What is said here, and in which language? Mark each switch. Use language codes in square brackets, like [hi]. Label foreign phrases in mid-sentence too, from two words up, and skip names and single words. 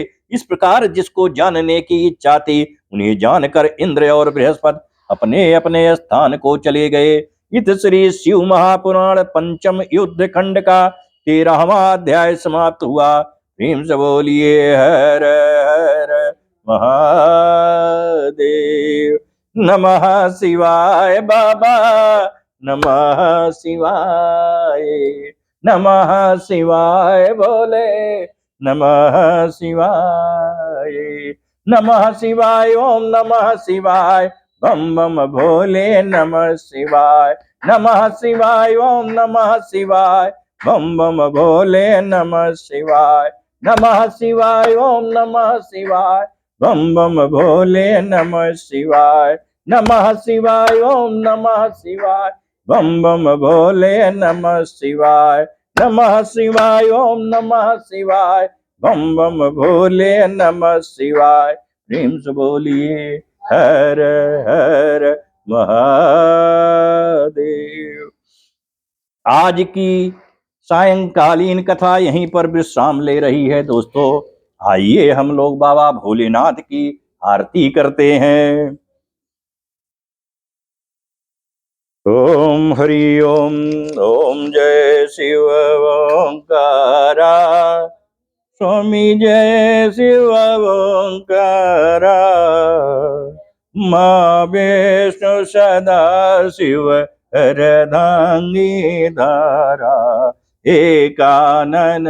[hi] इस प्रकार जिसको जानने की इच्छा थी, उन्हें जानकर इंद्र और बृहस्पति अपने अपने स्थान को चले गए। इत श्री शिव महापुराण पंचम युद्ध खंड का 13वां अध्याय समाप्त हुआ। प्रेम से बोलिए हर हर महादेव। नमः शिवाय बाबा, नमः शिवाय, नमः शिवाय बोले, नमः शिवाय, नमः शिवाय, ओम नमः शिवाय, बम बम भोले नमः शिवाय, नमः शिवाय, ओम नमः शिवाय, बम बम भोले नमः शिवाय, नमः शिवाय, ओम नमः शिवाय, बम बम भोले नमः शिवाय, नमः शिवाय, ओम नमः शिवाय, बम बम भोले नमः शिवाय, नमः शिवाय, ओम नमः शिवाय, बम बम भोले नमः शिवाय। प्रेम से बोलिए हर हर महादेव। आज की सायंकालीन कथा यहीं पर विश्राम ले रही है। दोस्तों, आइए हम लोग बाबा भोलेनाथ की आरती करते हैं। ओम हरि ओम, ओम जय शिव ओंकारा, स्वामी जय शिव ओंकारा, माँ विष्णु सदा शिव हरदांगी धारा, एकानन